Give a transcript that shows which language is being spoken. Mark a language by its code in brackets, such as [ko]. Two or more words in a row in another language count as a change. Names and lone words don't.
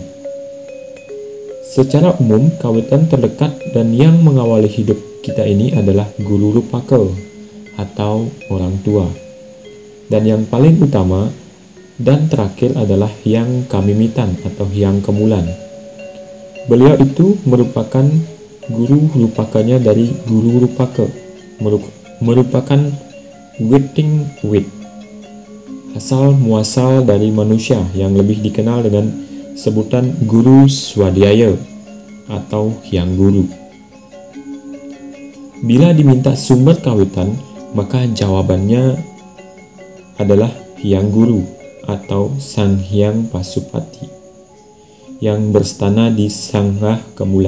[id] Secara umum, kawitan terdekat dan yang mengawali hidup kita ini adalah guru rupaka atau orang tua. Dan yang paling utama dan terakhir adalah Hyang Kamimitan atau Hyang Kemulan. Beliau itu merupakan guru rupakanya dari guru rupaka, merupakan [ban] witing wit, [id] asal muasal dari manusia yang lebih dikenal dengan sebutan guru swadhyaya atau hyang guru. Bila diminta sumber kawitan, maka jawabannya adalah hyang guru atau Sang Hyang Pasupati yang berstana di Sanggah Kemulan.